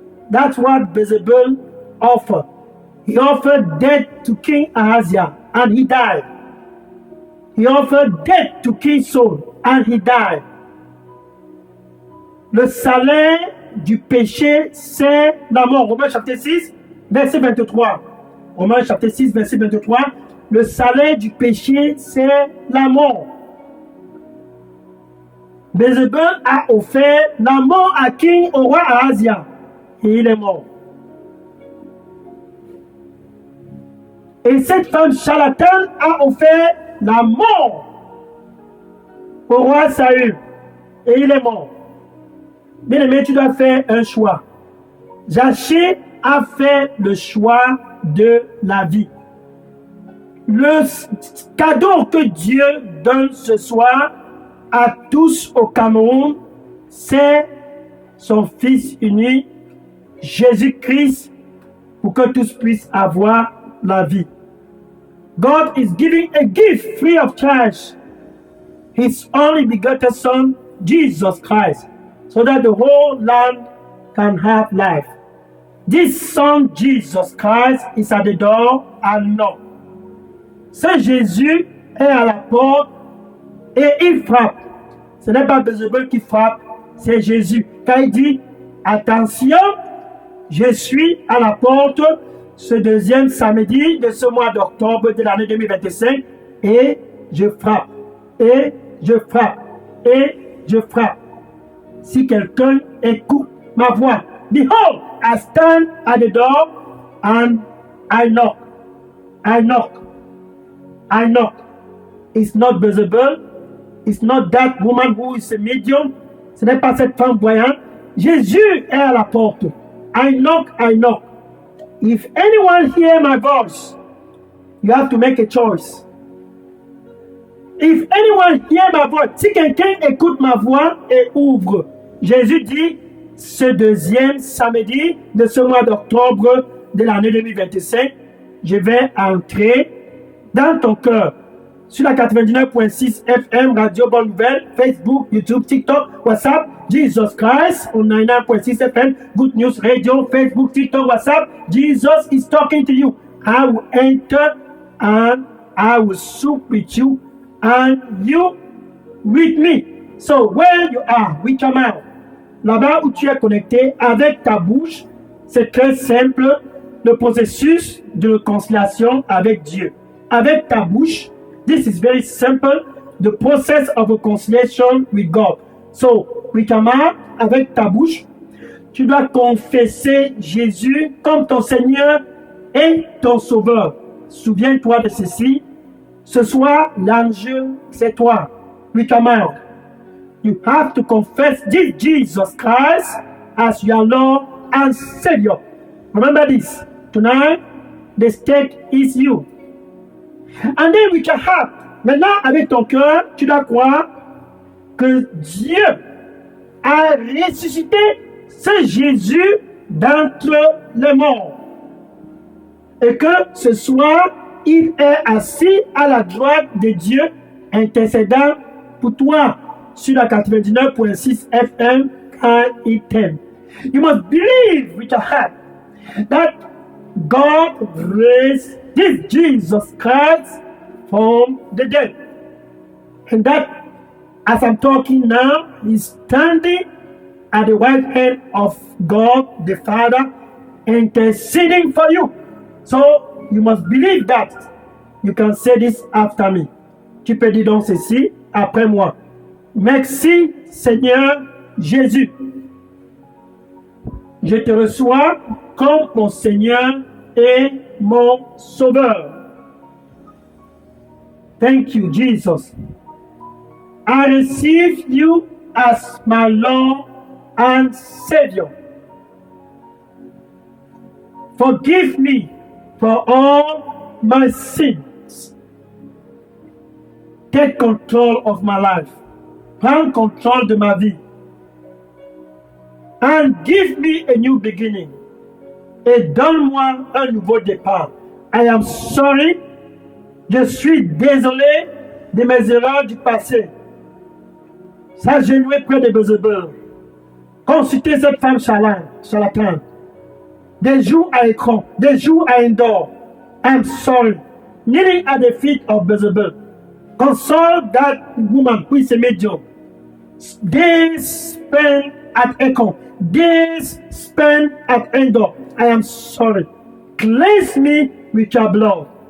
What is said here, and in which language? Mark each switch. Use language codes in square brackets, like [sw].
[en] That's what Jezebel offered. He offered death to King Ahaziah and he died. He offered death to King Saul and he died. [fr] Le salaire du péché, c'est la mort. Romains chapitre 6, verset 23. Romains chapitre 6, verset 23. Le salaire du péché, c'est la mort. Jezebel a offert la mort à King, au roi Ahaziah. Et il est mort. Et cette femme charlatane a offert la mort au roi Saül. Et il est mort. Bien aimé, tu dois faire un choix. Zaché a fait le choix de la vie. Le cadeau que Dieu donne ce soir à tous au Cameroun, c'est son Fils unique, Jésus-Christ, pour que tous puissent avoir la vie. [en] God is giving a gift free of charge, His only begotten Son, Jesus Christ, so that the whole land can have life. This Son, Jesus Christ, is at the door and knock. [fr] Ce Jésus est à la porte et il frappe. Ce n'est pas Jezebel qui frappe, c'est Jésus. Car il dit, attention, je suis à la porte ce deuxième samedi de ce mois d'octobre de l'année 2025 et je frappe, et je frappe, et je frappe. Si quelqu'un écoute ma voix, [en] behold, I stand at the door and I knock. I knock. I knock. It's not Jezebel. It's not that woman who is a medium. [fr] Ce n'est pas cette femme voyante. Jésus est à la porte. [en] I knock, I knock. If anyone hear my voice, you have to make a choice. If anyone hear my voice, [fr] si quelqu'un écoute ma voix et ouvre, Jésus dit, ce deuxième samedi de ce mois d'octobre de l'année 2025, je vais entrer dans ton cœur. [en] Sur la 99.6 FM, Radio Bonne Nouvelle, Facebook, YouTube, TikTok, WhatsApp, Jesus Christ, on 99.6 FM, Good News Radio, Facebook, TikTok, WhatsApp, Jesus is talking to you. I will enter and I will sup with you and you with me. So where you are, we come out. [fr] Là-bas où tu es connecté avec ta bouche, c'est très simple, le processus de réconciliation avec Dieu. Avec ta bouche, [en] this is very simple, the process of reconciliation with God. So, we come out [fr] avec ta bouche, tu dois confesser Jésus comme ton Seigneur et ton Sauveur. Souviens-toi de ceci. Ce soir, l'enjeu, c'est toi. [en] We come out. You have to confess this Jesus Christ as your Lord and Savior. Remember this. Tonight, the stake is you. And then with your heart, [fr] maintenant avec ton cœur, tu dois croire que Dieu a ressuscité ce Jésus d'entre les morts. Et que ce soir, il est assis à la droite de Dieu, intercédant pour toi sur la 99.6 FM quand il t'aime. [en] You must believe with your heart that God raised this Jesus Christ from the dead. And that as I'm talking now, he's standing at the right hand of God the Father, interceding for you. So you must believe that. You can say this after me. [fr] Tu peux dire donc ceci après moi. Merci Seigneur Jésus. Je te reçois comme mon Seigneur et mon Sauveur. [en] Thank you, Jesus. I receive you as my Lord and Savior. Forgive me for all my sins. Take control of my life. [fr] Prends contrôle de ma vie. [en] And give me a new beginning. [fr] Et donne-moi un nouveau départ. [en] I am sorry. [fr] Je suis désolé de mes erreurs du passé. S'agenouiller près de Bézébel. Consulter cette femme charlatane. Des jours à écran, des jours à indoor. [en] I'm sorry. Kneeling at the feet of Bézébel. Console that woman who is a medium. Days spent at Econ. Days spent at Endor. I am sorry. Cleanse me with your blood.